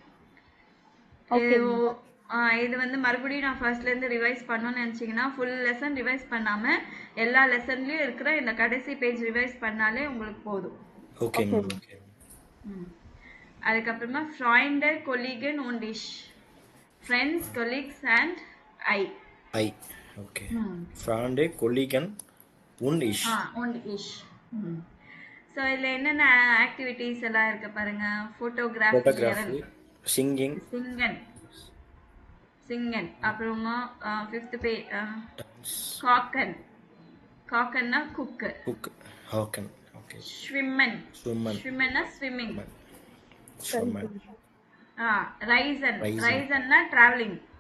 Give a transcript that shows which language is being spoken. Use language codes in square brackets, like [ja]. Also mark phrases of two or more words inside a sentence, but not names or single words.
[ta] இது வந்து மறுபடியும் நான் ஃபர்ஸ்ட்ல இருந்து ரிவைஸ் பண்ணணும்னு நினைச்சீங்கன்னா [en] full lesson [ta] ரிவைஸ் பண்ணாம எல்லா லெசன்லயும் இருக்கிற இந்த கடைசி பேஜ் ரிவைஸ் பண்ணாலே உங்களுக்கு போதும். [en] okay ma'am. okay. [de] அதுக்கப்புறமா Freunde, Kollegen und ich. [en] Friends, colleagues and I. ஓகே. [de] Freunde, Kollegen und ich. und ich. [ta] ஸோ இதில் என்னென்ன ஆக்டிவிட்டீஸ் எல்லாம் இருக்கு பாருங்க. ஃபோட்டோகிராஃபி, சிங்கன், அப்புறமா ஃபிஃப்த் காக்கன்னா குக், ஸ்விம்மன்னா ஸ்விம்மிங், ரைசன்னா டிராவலிங்.